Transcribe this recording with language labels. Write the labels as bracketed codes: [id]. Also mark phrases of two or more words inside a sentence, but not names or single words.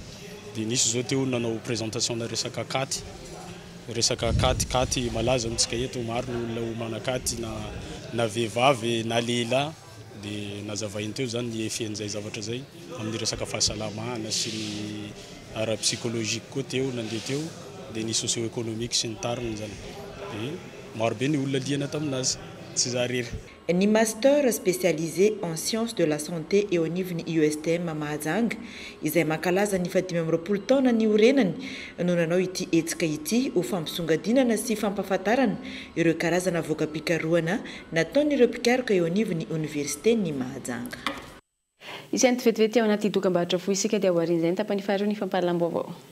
[mg] Dia nisy zao teo nanao présentation na resaka katy malaza amintsika eto, maro ny olona homana-katy na vehivavy na lehilahy dia nazavainy teo zany ny efen'izay zavatra zay amin'ny resaka fahasalamana sy ny ara-psychologique koa teo nandeha teo dia ny socio-économique sy ny tariny zany. Dia maro be ny olona liana taminazy tsy zarery. Ny [fr] master spécialisé en sciences de la santé [mg] eo anivon'ny USTM Mahajanga izay mankalaza ny 20 taona ny orenany no nanao ity hetsika ity ho fampisongadinana sy fampahafantarana ireo karazana voka-pikaroana nataon'ireo mpikaroka eo anivon'ny Université ny Mahajanga. Isany vetivety ao anaty dokam-barotra fohy isika dia aorian'izay ny tapany faharoa ny fampahalalam-baovao.